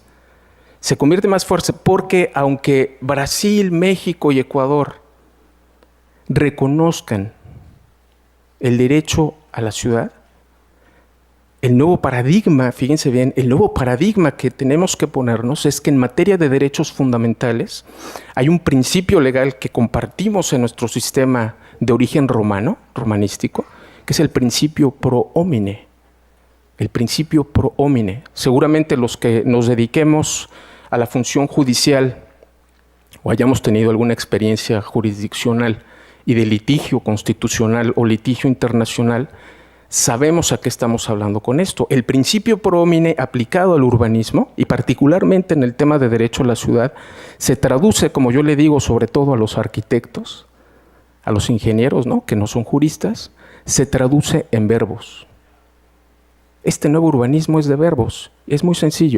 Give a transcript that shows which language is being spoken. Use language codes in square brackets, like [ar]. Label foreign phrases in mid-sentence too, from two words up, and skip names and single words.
[es] Se convierte más fuerte porque aunque Brasil, México y Ecuador reconozcan el derecho a la ciudad, el nuevo paradigma, fíjense bien, el nuevo paradigma que tenemos que ponernos es que en materia de derechos fundamentales hay un principio legal que compartimos en nuestro sistema de origen romano, romanístico, que es el principio [la] pro homine. [es] El principio [la] pro homine. [es] Seguramente los que nos dediquemos a la función judicial o hayamos tenido alguna experiencia jurisdiccional y de litigio constitucional o litigio internacional, sabemos a qué estamos hablando con esto. El principio [la] pro homine [es] aplicado al urbanismo y particularmente en el tema de derecho a la ciudad se traduce, como yo le digo, sobre todo a los arquitectos, a los ingenieros, ¿no?, que no son juristas, se traduce en verbos. Este nuevo urbanismo es de verbos, es muy sencillo.